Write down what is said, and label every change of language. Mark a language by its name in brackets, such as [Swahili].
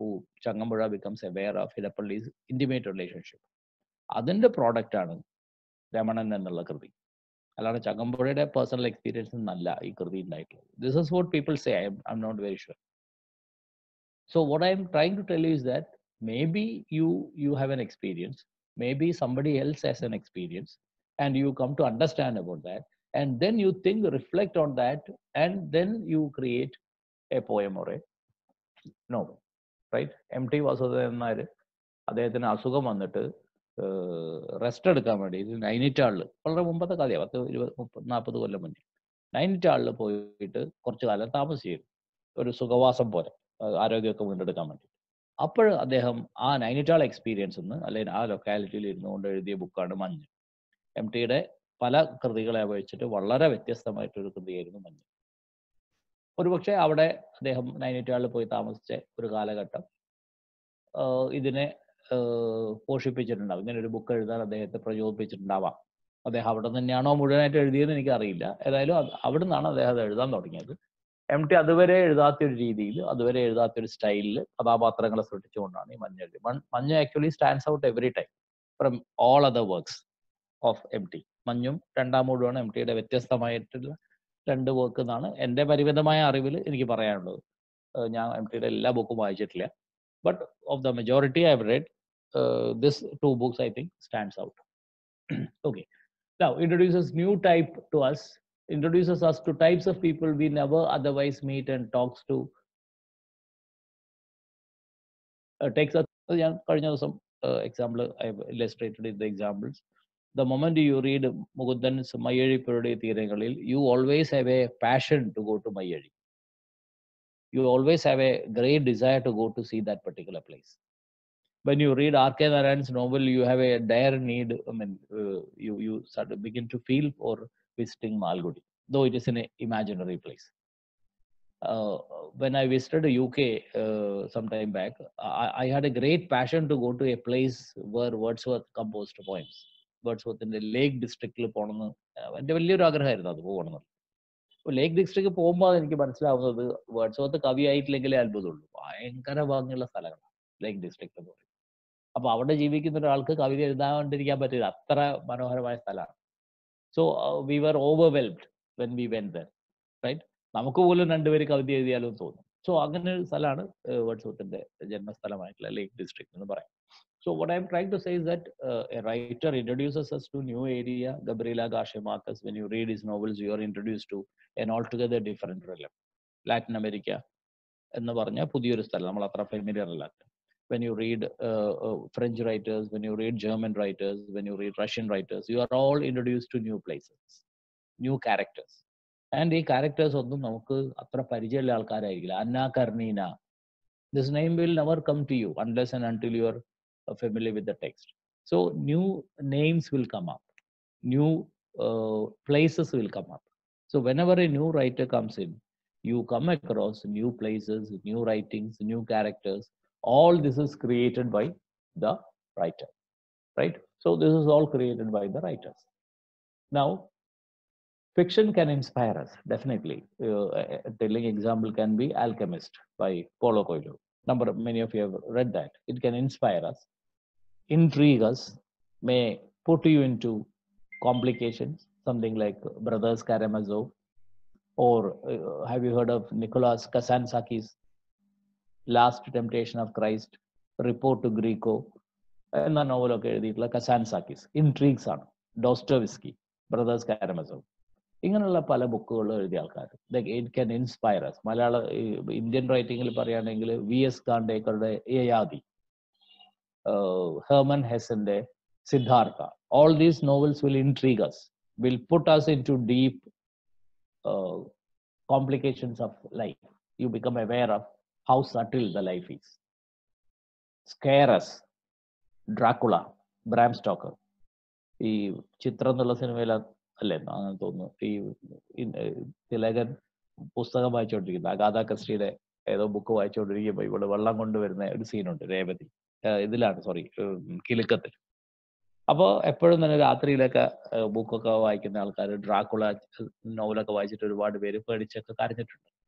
[English] Who Changampuzha becomes aware of Edappally's intimate relationship. [Malayalam] അതിൻ്റെ പ്രോഡക്റ്റാണ് രമണൻ എന്നുള്ള കൃതി. അല്ലാതെ ചങ്ങമ്പുഴയുടെ പേഴ്സണൽ എക്സ്പീരിയൻസ് എന്നല്ല ഈ കൃതി ഉണ്ടായിട്ടുള്ളത്. [English] This is what people say. I'm not very sure. So what I'm trying to tell is that maybe you have an experience, maybe somebody else has an experience, and you come to understand about that, and then you think, reflect on that, and then you create a poem or a novel, right? [Malayalam] MT Vasudevan Nair അദ്ദേഹത്തിന് അസുഖം വന്നിട്ട് rest എടുക്കാൻ വേണ്ടി നൈനിറ്റാളിൽ, വളരെ മുമ്പത്തെ കഥയാണ്, 10-20-30-40 കൊല്ലം മുന്നേ നൈനിറ്റാളിൽ പോയിട്ട് കുറച്ചു കാലം താമസിച്ചിരുന്നു, ഒരു സുഖവാസം പോലെ, ആരോഗ്യമൊക്കെ വീണ്ടെടുക്കാൻ വേണ്ടി. അപ്പോൾ അദ്ദേഹം ആ നൈനിറ്റാൾ എക്സ്പീരിയൻസ് നിന്ന്, അല്ലെങ്കിൽ ആ ലൊക്കാലിറ്റിയിൽ ഇരുന്നുകൊണ്ട് എഴുതിയ ബുക്കാണ് മഞ്ഞ്. MTയുടെ പല കൃതികളെ അപേക്ഷിച്ചിട്ട് വളരെ വ്യത്യസ്തമായിട്ടൊരു കൃതിയായിരുന്നു മഞ്ഞ്. ഒരുപക്ഷെ അവിടെ അദ്ദേഹം നൈനിറ്റാളിൽ പോയി താമസിച്ച ഒരു കാലഘട്ടം ഇതിനെ പോഷിപ്പിച്ചിട്ടുണ്ടാവും, ഇങ്ങനെ ഒരു ബുക്ക് എഴുതാൻ അദ്ദേഹത്തെ പ്രചോദിപ്പിച്ചിട്ടുണ്ടാവാം. അദ്ദേഹം അവിടെ തന്നെയാണോ മുഴുവനായിട്ട് എഴുതിയെന്ന് എനിക്കറിയില്ല. ഏതായാലും അവിടെ നിന്നാണ് അദ്ദേഹം അത് എഴുതാൻ തുടങ്ങിയത്. MT അതുവരെ എഴുതാത്തൊരു രീതിയിൽ, അതുവരെ എഴുതാത്തൊരു സ്റ്റൈലിൽ കഥാപാത്രങ്ങളെ സൃഷ്ടിച്ചുകൊണ്ടാണ് ഈ മഞ്ഞ് എഴുതി. [English] Manju actually stands out every time from all other works of MT. [Malayalam] മഞ്ഞും രണ്ടാം മൂടുമാണ് MTയുടെ വ്യത്യസ്തമായിട്ടുള്ള 2 വർക്ക് എന്നാണ് എൻ്റെ പരിമിതമായ അറിവിൽ എനിക്ക് പറയാനുള്ളത്. ഞാൻ MTയുടെ എല്ലാ ബുക്കും വായിച്ചിട്ടില്ല. [English] But of the majority I have read this 2 books I think stands out. Okay. Now introduces new type to us, introduces us to types of people we never otherwise meet and talks to. Takes us, example, I've illustrated in the examples. The moment you read Mukundhan's Mayari Purude Thirangalil, you always have a passion to go to Mayari. You always have a great desire to go to see that particular place. When you read R.K. Narayan's novel, you have a dire need. I mean, you start to begin to feel for visiting Malgudi, though it is in an imaginary place. When I visited the UK some time back, I had a great passion to go to a place where Wordsworth composed poems. Wordsworth in the Lake District. [Malayalam] എൻ്റെ വലിയൊരു ആഗ്രഹമായിരുന്നു അത് പോകണമെന്ന്. അപ്പോൾ ലേക്ക് district പോകുമ്പോൾ എനിക്ക് മനസ്സിലാവുന്നത് Wordsworth കവിയായിട്ടില്ലെങ്കിലേ അത്ഭുതമുള്ളൂ. ഭയങ്കര ഭംഗിയുള്ള സ്ഥലങ്ങളാണ് ലേക്ക് ഡിസ്ട്രിക്ട് എന്ന് പറയും. അപ്പോൾ അവിടെ ജീവിക്കുന്ന ഒരാൾക്ക് കവിത എഴുതാണ്ടിരിക്കാൻ പറ്റില്ല, അത്ര മനോഹരമായ സ്ഥലമാണ്. [English] So we were overwhelmed when we went there, right? [Malayalam] നമുക്ക് പോലും രണ്ടുപേര് കവിത എഴുതിയാലും തോന്നും. സോ അങ്ങനെ ഒരു സ്ഥലമാണ് വേർഡ്സ്വർത്തിന്റെ ജന്മസ്ഥലമായിട്ടുള്ള ലേക്ക് ഡിസ്ട്രിക്ട് എന്ന് പറയാം. [English] So what I'm trying to say is that a writer introduces us to new area. Gabriela Garcia Marquez, when you read his novels, you are introduced to an altogether different realm. [Malayalam] Latin America എന്ന് പറഞ്ഞാൽ പുതിയൊരു സ്ഥലം, നമ്മൾ അത്ര familiar അല്ലാത്ത. [English] When you read French writers, when you read German writers, when you read Russian writers, you are all introduced to new places, new characters. [Malayalam] And ഈ characters ഒന്നും നമുക്ക് അത്ര പരിചയമുള്ള ആൾക്കാരായിരിക്കില്ല. [English] Anna Karenina, this name will never come to you unless and until you are familiar with the text. So new names will come up, new places will come up. So whenever a new writer comes in, you come across new places, new writings, new characters. All this is created by the writer, right? So this is all created by the writers. Now, fiction can inspire us, definitely. A telling example can be Alchemist by Paulo Coelho. Many of you have read that. It can inspire us, intrigue us, may put you into complications, something like Brothers Karamazov, or have you heard of Nicholas Kazantzakis' Last Temptation of Christ, Report to Greco, [Malayalam] എന്ന നോവലൊക്കെ എഴുതിയിട്ടുള്ള കസാൻസാക്കിസ്. ഇൻട്രീഗ്സ് ആണ്. ഡോസ്റ്റോവിസ്കി, brothers കാരമസോവ്, ഇങ്ങനെയുള്ള പല ബുക്കുകളും എഴുതിയ ആൾക്കാർ. [English] It can inspire us. [Malayalam] Indian റൈറ്റിങ്ങിൽ പറയുകയാണെങ്കിൽ VS ഖാണ്ടേക്കറുടെ Yayati, Herman Hesse's Siddhartha. [English] All these novels will intrigue us, will put us into deep complications of life. You become aware of how subtle the life is. Scare us. Dracula, Bram Stoker. [Malayalam] ഈ ചിത്രം എന്നുള്ള സിനിമയിൽ അല്ലേ അങ്ങനെ തോന്നുന്നു, ഈ തിലകൻ പുസ്തകം വായിച്ചുകൊണ്ടിരിക്കുന്നത്, അഗാഥ ക്രിസ്റ്റിയുടെ ഏതോ ബുക്ക് വായിച്ചുകൊണ്ടിരിക്കുമ്പോൾ ഇവിടെ വെള്ളം കൊണ്ടുവരുന്ന ഒരു സീനുണ്ട്. രേവതി ഇതിലാണ്, സോറി, കിലുക്കത്തിൽ. അപ്പോൾ എപ്പോഴും തന്നെ രാത്രിയിലൊക്കെ ബുക്കൊക്കെ വായിക്കുന്ന ആൾക്കാർ ഡ്രാക്കുള നോവലൊക്കെ വായിച്ചിട്ട് ഒരുപാട് പേര് പേടിച്ചൊക്കെ കരഞ്ഞിട്ടുണ്ട്.